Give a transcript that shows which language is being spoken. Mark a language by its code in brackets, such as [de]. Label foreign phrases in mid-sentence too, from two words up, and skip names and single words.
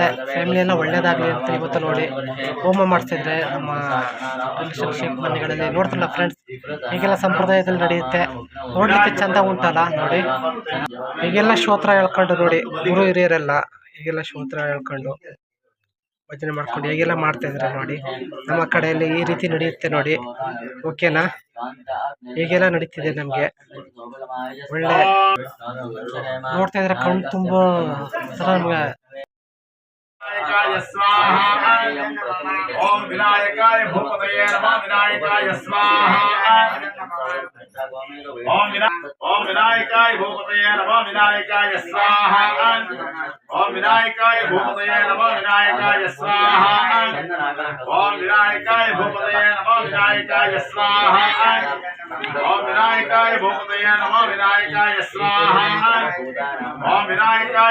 [kn] ಫ್ಯಾಮಿಲಿ ಎಲ್ಲ ಒಳ್ಳೇದಾಗ್ಲಿ ಅಂತ ಇವತ್ತು ನೋಡಿ ಹೋಮ ಮಾಡ್ತಿದ್ರೆ ನಮ್ಮ ರಿಲೇಶನ್ಶಿಪ್ ಮನೆಗಳಲ್ಲಿ ನೋಡ್ತಿಲ್ಲ ಫ್ರೆಂಡ್ಸ್ ಹೀಗೆಲ್ಲ ಸಂಪ್ರದಾಯದಲ್ಲಿ ನಡೆಯುತ್ತೆ ನೋಡ್ಲಿಕ್ಕೆ ಚಂದ ಉಂಟಲ್ಲ ನೋಡಿ ಹೀಗೆಲ್ಲ ಶ್ರೋತ್ರ ಹೇಳ್ಕೊಂಡು ನೋಡಿ ಗುರು ಹಿರಿಯರೆಲ್ಲ ಹೀಗೆಲ್ಲ ಶ್ರೋತ್ರ ಹೇಳ್ಕೊಂಡು ಭಜನೆ ಮಾಡ್ಕೊಂಡು ಹೇಗೆಲ್ಲ ಮಾಡ್ತಾ ಇದ್ರೆ ನೋಡಿ ನಮ್ಮ ಕಡೆಯಲ್ಲಿ ಈ ರೀತಿ ನಡೆಯುತ್ತೆ ನೋಡಿ ಓಕೆನಾ ಹೀಗೆಲ್ಲ ನಡೀತಿದೆ ನಮಗೆ ಒಳ್ಳೆ ನೋಡ್ತಾ ಇದ್ರೆ ಕಣ್ಣು ತುಂಬ ನಮ್ಗೆ [sa] ओम विनायकाय भूपतये नमः विनायकाय स्वाहा ओम विनायकाय भूपतये नमः विनायकाय स्वाहा ओम विनायकाय भूपतये नमः विनायकाय स्वाहा ओम विनायकाय भूपतये नमः विनायकाय स्वाहा ओम विनायकाय भूपतये नमः विनायकाय स्वाहा ओम विनायकाय